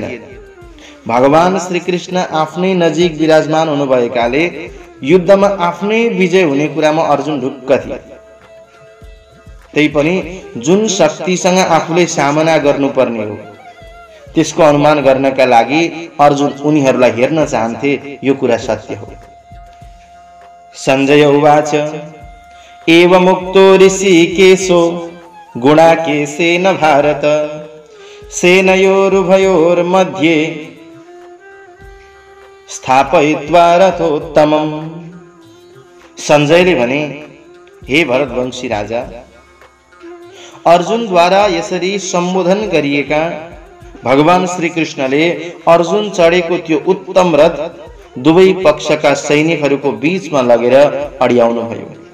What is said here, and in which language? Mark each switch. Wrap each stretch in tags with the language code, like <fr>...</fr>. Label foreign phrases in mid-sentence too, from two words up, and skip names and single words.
<ne>भगवान श्रीकृष्ण आफ्नै नजिक विराजमान हुनुभएकाले युद्धमा आफ्नै विजय हुने कुरामा अर्जुन ढुक्क थिए। तैपनि जुन शक्तिसँग आफूले सामना गर्नुपर्ने हो त्यसको अनुमान गर्नका लागि अर्जुन उनीहरूलाई हेर्न चाहन्थे। यो कुरा सत्य हो।</ne> <sa>संजय उवाच एवमुक्तो ऋषिकेशो गुणाकेशेन भारत सेनयोरुभयोर्मध्ये स्थापयित्वा रथोत्तमम्।</sa> <ne>संजयले भने, हे भरतवंशी राजा, अर्जुनद्वारा यसरी सम्बोधन गरिएका भगवान श्रीकृष्णले अर्जुन चढेको त्यो उत्तम रथ दुवै पक्षका सैनिकहरूको बीचमा लगेर अड्याउनु भयो।</ne>